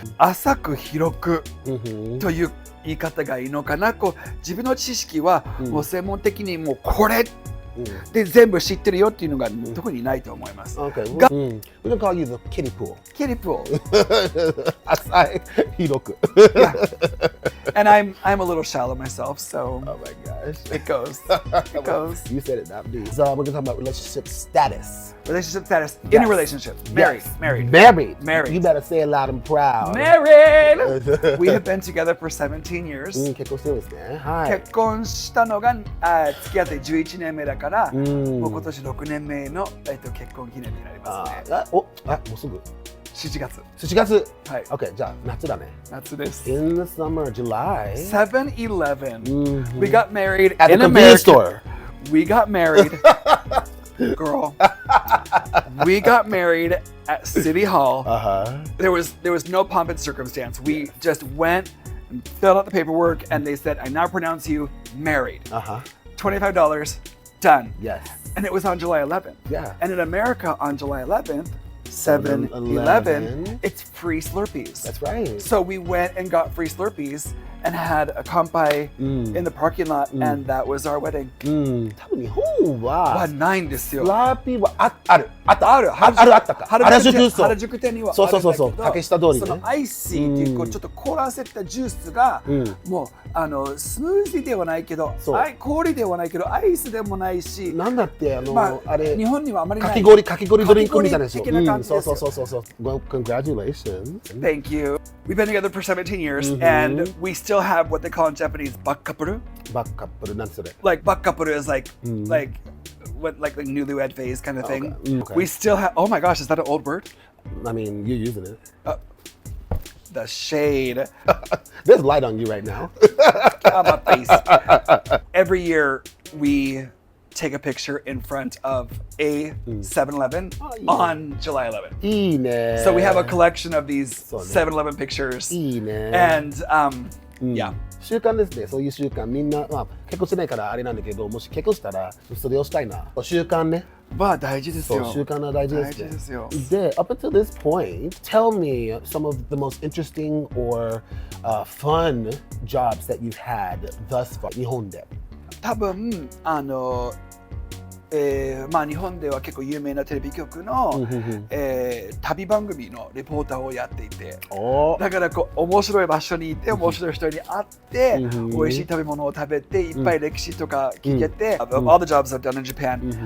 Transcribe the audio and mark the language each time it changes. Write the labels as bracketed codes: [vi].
[ja] 浅く広くという言い方がいいのかな。自分の知識はもう専門的にもうこれで全部知ってるよっていうのが特にないと思います。 [en] Okay. Ga- We can call you the kiddie pool. [ja] キリプを。浅い広く。 [en] Yeah. And I'm a little shallow myself, so Oh my gosh. it goes. It goes. You said it, not me. So we're gonna talk about relationship status. Relationship status in Yes. a relationship. Married. Yes. Married. Married. You better say it loud and proud. Married! We have been together for 17 years. [ja] 結婚してるんですね。はい。結婚したのが付き合って11年目だから、もう今年6年目の、結婚記念になりますね。もうすぐ。 7月。 7月。はい。 Okay, じゃあ夏だね。夏です。 [en] In the summer, July. 7-Eleven. We got married At in the convenience America. store. We got married. Girl. We got married at City Hall. There was no pomp and circumstance. We just went and filled out the paperwork, and they said, "I now pronounce you married." $25, done. Yes. And it was on July 11th. Yeah. And in America on July 11th, 7-Eleven, 7-Eleven. it's free Slurpees. That's right. So we went and got free Slurpees and had a kampai in the parking lot, and that was our wedding. [ja] 多分日本はないんですよ。スラーピーはあったか。原宿そう。原宿店にはあるんだけど、そう竹下通りね。そのアイシーっていうこうちょっと凍らせたジュースが、もうスムージーではないけど、氷ではないけどアイスでもないし、なんだってあれ日本にはあまりない。かき氷ドリンクみたいなでしょ。的な感じですよ。 [en] そう。Well, congratulations. Thank you. We've been together for 17 years, and we still have what they call in Japanese bakkapuru. バックカップルなんそれ。 Like bakkapuru is like like newlywed phase kind of thing. Okay. We still have. Oh my gosh, is that an old word? I mean, you're using it. The shade. There's light on you right now. On my face. Every year we take a picture in front of a 7-Eleven on July 11th. [ja] いいね。 [en] So we have a collection of these 7-Eleven pictures. [ja] いいね。 [en] And yeah. [ja] 習慣ですね。そういう習慣みんな、結婚してないからあれなんだけど、もし結婚したらそれをしたいな。習慣ね。大事ですよ。習慣は大事ですね。大事ですよ。 [en] で、up until this point, tell me some of the most interesting or fun jobs that you've had thus far [ja] 日本で。多分日本では結構有名なテレビ局の、旅番組のレポーターをやっていて、だからこう面白い場所にいて面白い人に会って、美味しい食べ物を食べていっぱい歴史とか聞けて、 [en] all the jobs I've done in Japan